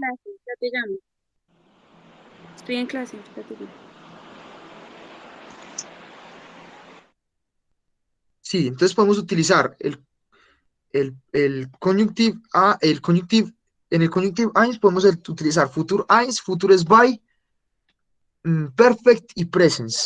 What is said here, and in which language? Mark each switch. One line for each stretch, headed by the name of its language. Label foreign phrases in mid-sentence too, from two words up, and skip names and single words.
Spanish: clase, ya te llamo. Estoy en clase, ya te llamo. Sí, entonces podemos utilizar el conjunctive en el
German: conjunctive eins
Spanish: podemos utilizar
German: futur eins, futur zwei,
Spanish: perfect y presence.